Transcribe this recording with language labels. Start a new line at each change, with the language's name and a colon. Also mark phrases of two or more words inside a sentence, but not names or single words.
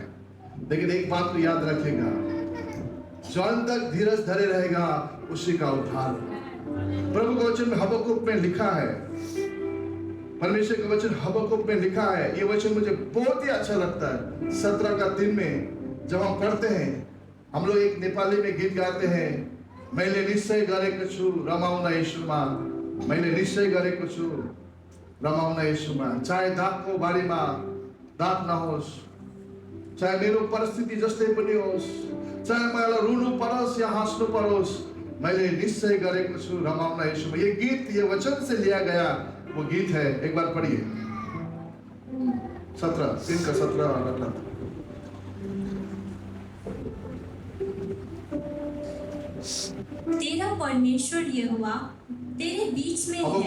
Hindi: लेकिन एक बात तो याद रखेगा, जो अंत तक धीरज धरे रहेगा उसी का उद्धार। प्रभु के वचन में हबक्कुक में लिखा है, परमेश्वर के वचन हबक्कुक में लिखा है, ये वचन मुझे बहुत ही अच्छा लगता है। 17 का 3 में जब हम पढ़ते हैं, हम लोग एक नेपाली में गीत गाते हैं,
Nepali: मैले निश्चय गरेको छु रमाउन यीशुमा, मैले निश्चय गरेको छु रमाउन यीशुमा। चाहे दागको बारीमा दाग नहोस्, चाहे मेरो परिस्थिति जस्तै पनि होस्, चाहे मलाई रुनु परोस् या हाँस्नु परोस्, मैले निश्चय गरेको छु रमाउन यीशुमा।
Hindi: ये गीत, ये वचन से लिया गया वो गीत है। एक बार पढ़िए 17, 3 का 17 और 18। तेरा परमेश्वर यहोवा तेरे बीच में है।